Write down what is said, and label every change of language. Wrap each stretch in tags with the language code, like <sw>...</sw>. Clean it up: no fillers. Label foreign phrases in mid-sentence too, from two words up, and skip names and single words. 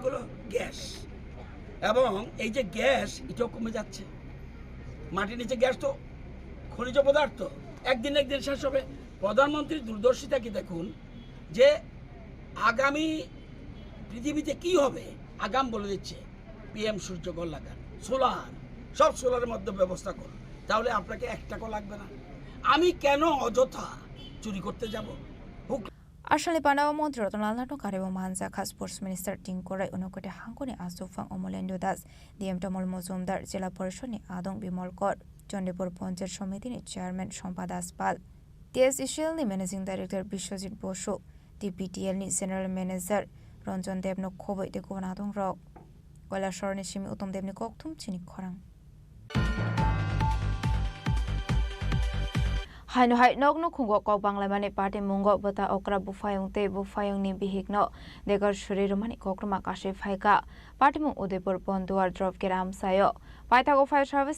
<bn>হলো গ্যাস এবং এই যে গ্যাস এটাও কমে যাচ্ছে মাটির নিচে গ্যাস তো খনিজ পদার্থ একদিন শেষ হবে প্রধানমন্ত্রীর দূরদর্শিতা কি দেখুন যে আগামী পৃথিবীতে কি হবে আগাম বলে দিচ্ছে পিএম সূর্যঘর লাগান সব সোলারের মধ্যে ব্যবস্থা করুন তাহলে আপনাকে 1 টাকা লাগবে না আমি কেন অযথা চুরি করতে যাব</bn> <trp>Ashley Pandawa Montri Ortonalnat no Karebo Mansaka</trp> <en>Sports Minister</en> <trp>Tinkurai Unukote Hangkone Asufang Omolendo Das DM Tomol Mozumdar Jela Porishod ni Adong Bimol Kor Jondipur Panchayat Samiti ni Chairman Shompa Das Pal TSCL ni</trp> <en>Managing Director</en> <trp>Bishwajit Bosho DPTL ni</trp> <en>General Manager</en> <trp>Ranjan Dev no Khoboi de Konadong Rok কৈলাসহরের সিমি উত্তম দেবনি ককথুম চিনি খরাং Haino hai nok no khungo kok bangla mani party mungo bata okra bufayong te bufayong ni bihikno degar shuri romani kokruma kashi phaika party mung Udaipur Bonduar drop geram sayo paithago</trp> <en>fire service</en>